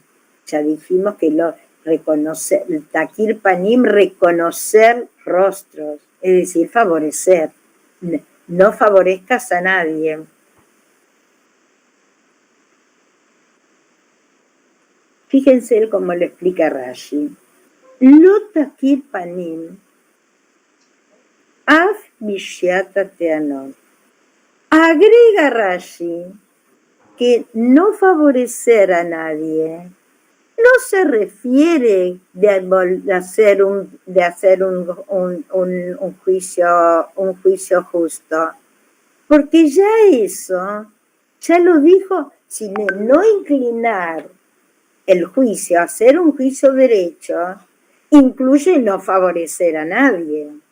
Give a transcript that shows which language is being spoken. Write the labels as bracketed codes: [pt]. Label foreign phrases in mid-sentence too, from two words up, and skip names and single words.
[es] Ya dijimos que reconocer, el [he] תכיר פנים, [es] reconocer rostros, es decir, favorecer. No favorezcas a nadie. Fíjense cómo lo explica Rashi. [he] לא תכיר פנים אף בשמיעת טענות. [es] Agrega Rashi que no favorecer a nadie no se refiere de hacer un juicio justo, porque ya eso, ya lo dijo, sin no inclinar el juicio, hacer un juicio derecho, incluye no favorecer a nadie.